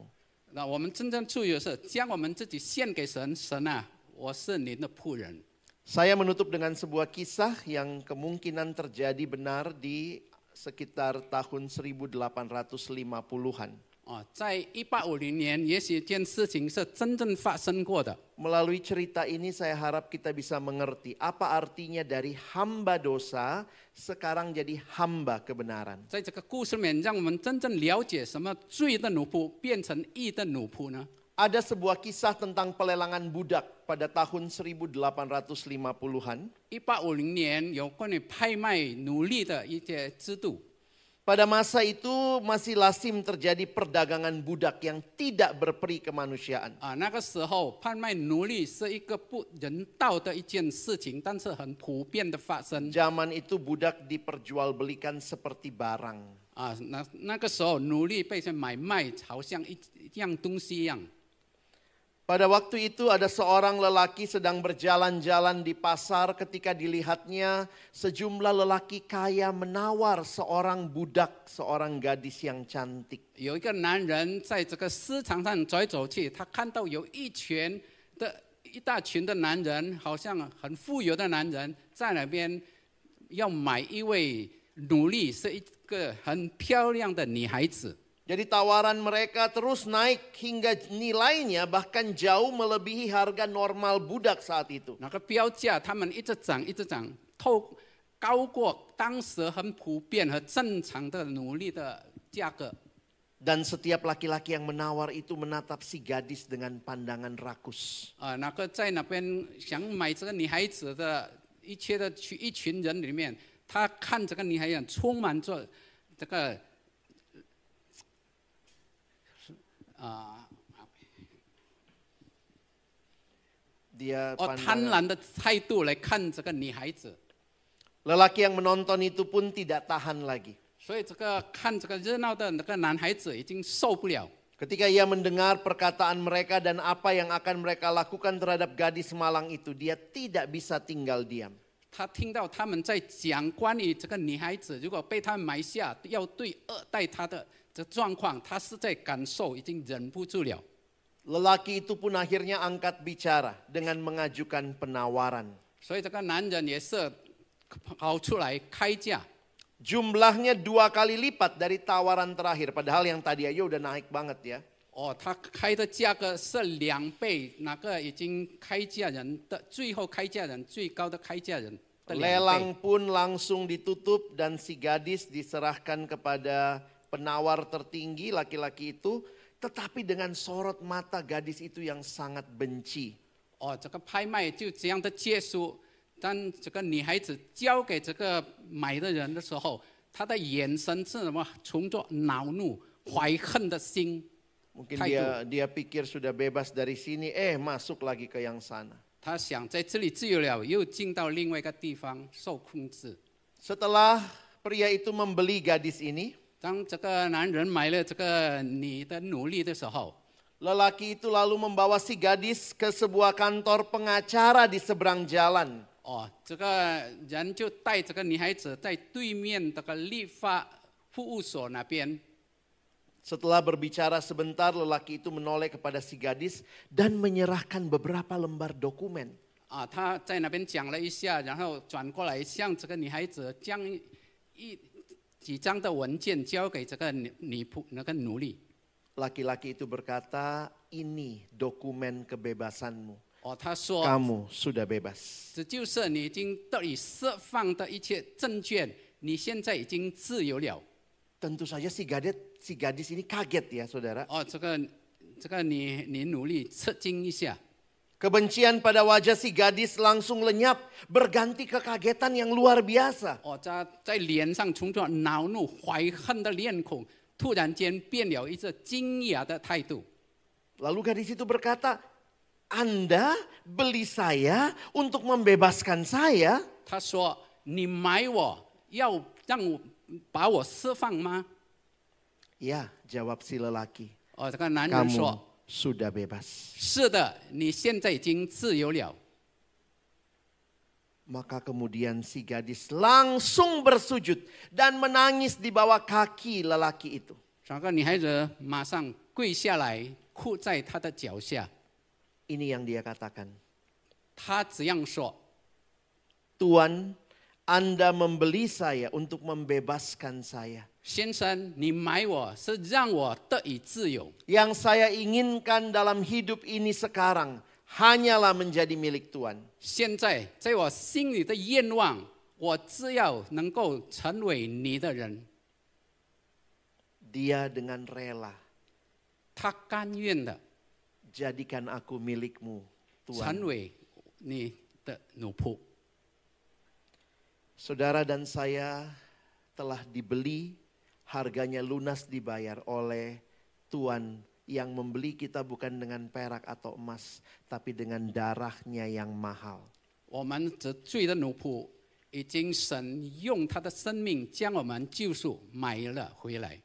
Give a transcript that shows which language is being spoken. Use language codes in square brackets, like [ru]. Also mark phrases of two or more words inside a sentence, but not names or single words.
[zh] 那我们真正自由是将我们自己献给神，神啊，我是您的仆人。 [id] Saya menutup dengan sebuah kisah yang kemungkinan terjadi benar di sekitar tahun 1850-an. [zh] 在1850年，也许这件事情是真正发生过的。 [id] Melalui cerita ini saya harap kita bisa mengerti apa artinya dari hamba dosa sekarang jadi hamba kebenaran. [zh] 在这个故事里面，让我们真正了解什么罪的奴仆变成义的奴仆呢？ [id] Ada sebuah kisah tentang pelelangan budak pada tahun 1850-an. [zh] 1850 年有关于拍卖奴隶的一些制度。 [id] Pada masa itu masih lazim terjadi perdagangan budak yang tidak berperi kemanusiaan. [zh] 那个时候拍卖奴隶是一个不人道的一件事情，但是很普遍的发生。 [id] Zaman itu budak diperjualbelikan seperti barang. [zh] 那个时候奴隶被买卖，好像一样东西一样。 [id] Pada waktu itu ada seorang lelaki sedang berjalan-jalan di pasar ketika dilihatnya sejumlah lelaki kaya menawar seorang budak, seorang gadis yang cantik. [zh] 有一个男人在这个市场上走来走去，他看到有一大群的男人，好像很富有的男人在那边要买一位奴隶，是一个很漂亮的女孩子。 [id] Jadi tawaran mereka terus naik hingga nilainya bahkan jauh melebihi harga normal budak saat itu. [zh] 那个标价他们一直涨，一直涨，高过当时很普遍和正常的奴隶的价格。 [id] Dan setiap laki-laki yang menawar itu menatap si gadis dengan pandangan rakus. [zh] 那个在那边想买这个女孩子的一群人里面，他看这个女孩子充满着这个 [id] Dia [zh] 贪婪的态度来看这个女孩子。 [id] Lelaki yang menonton itu pun tidak tahan lagi. [zh] 所以看这个热闹的那个男孩子已经受不了。 [id] Ketika ia mendengar perkataan mereka dan apa yang akan mereka lakukan terhadap gadis malang itu, dia tidak bisa tinggal diam. [zh] 他听到他们在讲关于这个女孩子，如果被他们买下，要对恶待她的这个状况，他是在感受，已经忍不住了。 [id] Lelaki itu pun akhirnya angkat bicara dengan mengajukan penawaran. [zh] 所以这个男人也是跑出来开价。 [id] Jumlahnya 2 kali lipat dari tawaran terakhir. Padahal yang tadi aja udah naik banget ya. [zh] 他开的价格是2倍，那个已经开价人的最后开价人最高的开价人的2倍。 [id] Lelang pun langsung ditutup dan si gadis diserahkan kepada penawar tertinggi laki-laki itu. Tetapi dengan sorot mata gadis itu yang sangat benci. [zh] 这个拍卖就这样的结束。当这个女孩子交给这个买的人的时候，她的眼神是什么？存着恼怒、怀恨的心。 [id] Mungkin dia pikir sudah bebas dari sini, masuk lagi ke yang sana. [zh] 他想在这里自由了，又进到另外一个地方受控制。 [id] Setelah pria itu membeli gadis ini, [zh] 当这个男人买了这个女的奴隶的时候， [id] lelaki itu lalu membawa si gadis ke sebuah kantor pengacara di seberang jalan. [zh] 这个人就带这个女孩子在对面这个立法服务所那边。 [id] Setelah berbicara sebentar, lelaki itu menoleh kepada si gadis dan menyerahkan beberapa lembar dokumen. [zh] 他在那边讲了一下，然后转过来向这个女孩子将几张的文件交给这个那个奴隶。 [id] Laki-laki itu berkata, ini dokumen kebebasanmu. [zh] 他说 [id] kamu sudah bebas. [zh] 这就是你已经得以释放的一切证券，你现在已经自由了。 [id] Tentu saja si gadis ini kaget ya saudara. [zh] 这个你努力吃惊一下。 [id] Kebencian pada wajah si gadis langsung lenyap, berganti kekagetan yang luar biasa. [zh] 在脸上从这恼怒怀恨的脸孔，突然间变了一个惊讶的态度。 [id] Lalu gadis itu berkata, Anda beli saya untuk membebaskan saya? [zh] 他说：“你买我，要让我把我释放吗？” [id] Ya, jawab si lelaki. [zh] 这个男人说 [id] Kamu sudah bebas.：“ [zh] 是的，你现在已经自由了。” [id] Maka kemudian si gadis langsung bersujud dan menangis di bawah kaki lelaki itu. [zh] 这个女孩子马上跪下来，哭在他的脚下。 [id] Ini yang dia katakan. [zh] 他这样说 [id] Tuhan, Anda membeli saya untuk membebaskan saya. [zh] 先生，你买我是让我得以自由。 [id] Yang saya inginkan dalam hidup ini sekarang hanyalah menjadi milik Tuhan. [zh] 现在在我心里的愿望，我只要能够成为你的人。 [id] Dia dengan rela, [zh] 他甘愿的 [id] jadikan aku milikmu, [zh] 成 [id] Tuhan. [zh] 为你的奴仆。 [id] Saudara dan saya telah dibeli, harganya lunas dibayar oleh Tuhan yang membeli kita bukan dengan perak atau emas, tapi dengan darahnya yang mahal. [zh] 我们这罪的奴仆，已经神用他的生命将我们救赎买了回来。